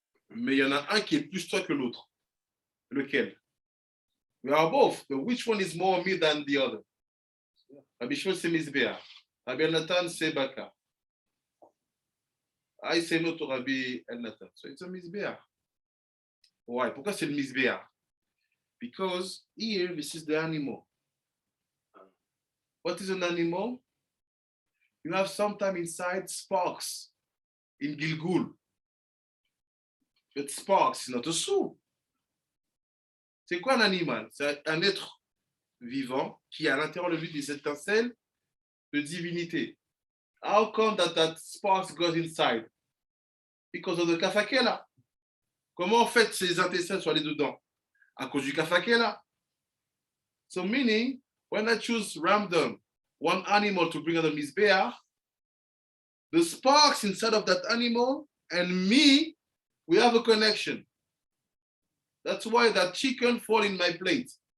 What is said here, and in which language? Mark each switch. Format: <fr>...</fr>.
<fr>Mais il y en a un qui est plus toi que l'autre. Lequel?</fr> <en>We are both. But which one is more me than the other?</en> <fr>Rabbi Shmuel, c'est Mizbeah. Rabbi El-Natan, c'est Baka.</fr> <en>I say no to Rabbi El-Natan. So it's a Mizbeah. Why?</en> <fr>Pourquoi c'est le Mizbeah?</fr> <en>Because here, this is the animal. What is an animal? You have sometimes inside sparks in Gilgul. But sparks is not a soul.</en> <fr>C'est quoi un animal? C'est un être vivant qui a à l'intérieur de lui des étincelles de divinité.</fr> <en>How come that sparks goes inside? Because of the kafakela.</en> <fr>Comment en fait ces étincelles sont allées dedans? À cause du kafakela.</fr> <en>So meaning, when I choose random one animal to bring out the Mizbeah, the sparks inside of that animal and me, we have a connection. That's why that chicken fall in my plate.</en>